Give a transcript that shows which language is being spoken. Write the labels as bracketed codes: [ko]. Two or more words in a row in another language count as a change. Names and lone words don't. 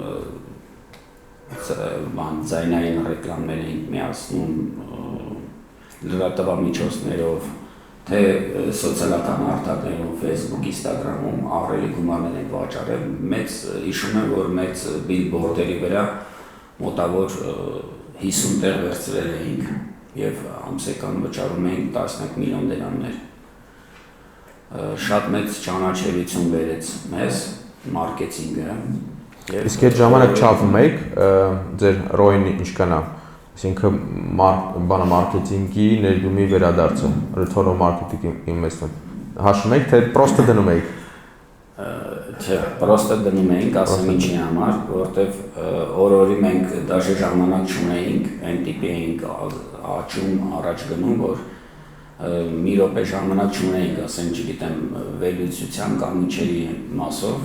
[hy] ձայնային ռեկլամներ են միացնում լրատվամիջոցներով, թե սոցիալական արտադրներում, Facebook, Instagram-ում ահռելի գումարներ են վաճառել։ Մեծ հիշում եմ, որ մեծ բիլբորդերի վրա մոտավոր 50 տեղ վերցրել էինք եւ ամսական վճարում էինք 10 միլիոն դրամներ։ Շատ մեծ ճանաչելիություն բերեց մեզ մարքեթինգը։ Իսկ այդ ժամանակ չափում եք ձեր ROI-ն ինչքան է, այսինքն մարքեթինգի ներդրումի վերադարձը, [en] return on marketing investment։ [hy] Հաշվում եք, թե պրոստը դնում եք։ Չէ, պրոստը դնում էինք, ասեմ ինչի համար, որովհետև օր-օրի մենք դաժե ժամանակ չունեինք, այն տիպի էինք աճում առաջ գնում, որ մի րոպե ժամանակ չունեինք, ասեմ, չգիտեմ, վերլուծության կամ ինչերի մասով։